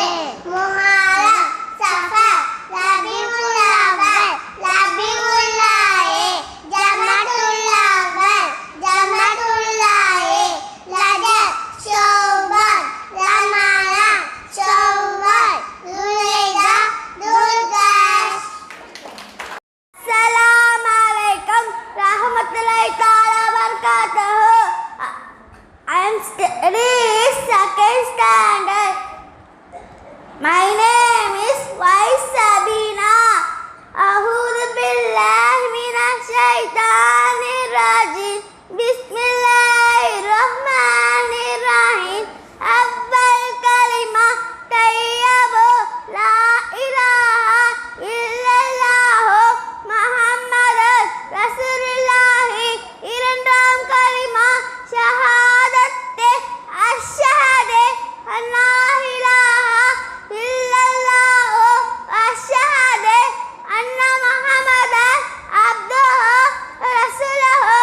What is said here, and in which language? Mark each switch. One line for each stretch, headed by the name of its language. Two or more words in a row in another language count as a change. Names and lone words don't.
Tamil: முஹர்ரம், சஃபர், ரபீஉல் அவ்வல், ரபீஉல் ஆஹிர், ஜமாதுல் அவ்வல், ஜமாதுல் ஆஹிர், ரஜப், ஷஅபான், ரமலான், ஷவ்வால், துல்ஹிஜ்ஜா, துல்கஃத்.
Arabic: السلام عليكم ورحمة الله تعالى وبركاته.
English: I am studying second standard. My name is Sabina.
Arabic: أعوذ بالله من الشيطان الرجيم. بسم الله الرحمن الرحيم. أول كلمة طيبة لا إله إلا الله محمد رسول الله.
Tamil: இரண்டாம் கலிமா ஷஹாதத்தே
Arabic: أشهد أن لا إله إلا الله أشهد أن محمدا عبده رسوله.